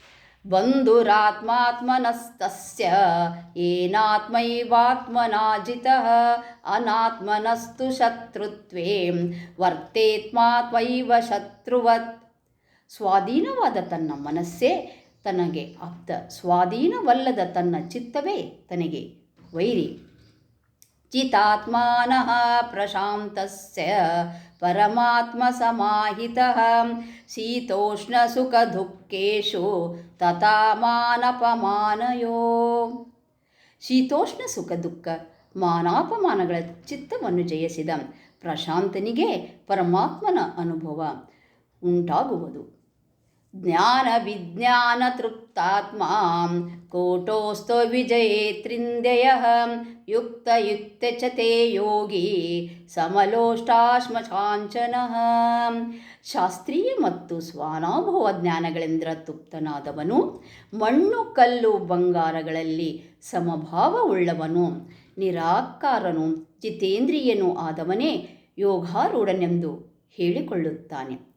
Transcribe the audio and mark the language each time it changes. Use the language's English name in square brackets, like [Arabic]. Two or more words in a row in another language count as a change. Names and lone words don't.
[Sanskrit] ಬಂಧುರಾತ್ಮಾತ್ಮನಸ್ತಸ್ಯ ಏನಾತ್ಮೈವಾತ್ಮನಾ ಜಿತಃ ಅನಾತ್ಮನಸ್ತು ಶತ್ರುತ್ವೇ ವರ್ತೇತ್ಮಾತ್ಮೈವ ಶತ್ರುವತ್. [Kannada] ಸ್ವಾಧೀನವಾದ ತನ್ನ ಮನಸ್ಸೇ ತನಗೆ ಆಪ್ತ, ಸ್ವಾಧೀನವಲ್ಲದ ತನ್ನ ಚಿತ್ತವೇ ತನಗೆ ವೈರಿ. [Sanskrit] ಚಿತಾತ್ಮಾನಃ ಪ್ರಶಾಂತಸ್ಯ ಪರಮಾತ್ಮ ಸಮಾಹಿತಃ ಶೀತೋಷ್ಣ ಸುಖ ದುಃಖೇಶು ತಥಾ ಮಾನಪಮಾನಯೋ. [Kannada] ಶೀತೋಷ್ಣ ಸುಖ ದುಃಖ ಮಾನಾಪಮಾನಗಳ ಚಿತ್ತವನ್ನು ಜಯಿಸಿದ ಪ್ರಶಾಂತನಿಗೆ ಪರಮಾತ್ಮನ ಅನುಭವ ಉಂಟಾಗುವುದು. [Sanskrit] ಜ್ಞಾನ ವಿಜ್ಞಾನ ತೃಪ್ತಾತ್ಮ ಕೋಟೋಸ್ತು ವಿಜಯೇತ್ರಿಂದ್ರಿಯಃ ಯುಕ್ತ ಯುಕ್ತ ಚ ತೇ ಯೋಗಿ ಸಮಲೋಷ್ಟಾಶ್ಮಚಾಂಚನಃ. [Kannada] ಶಾಸ್ತ್ರೀಯ ಮತ್ತು ಸ್ವಾನುಭವ ಜ್ಞಾನಗಳಿಂದ ತೃಪ್ತನಾದವನು, ಮಣ್ಣು ಕಲ್ಲು ಬಂಗಾರಗಳಲ್ಲಿ ಸಮಭಾವವುಳ್ಳವನು, ನಿರಾಕಾರನು, ಜಿತೇಂದ್ರಿಯನೂ ಆದವನೇ ಯೋಗಾರೂಢನೆಂದು ಹೇಳಿಕೊಳ್ಳುತ್ತಾನೆ.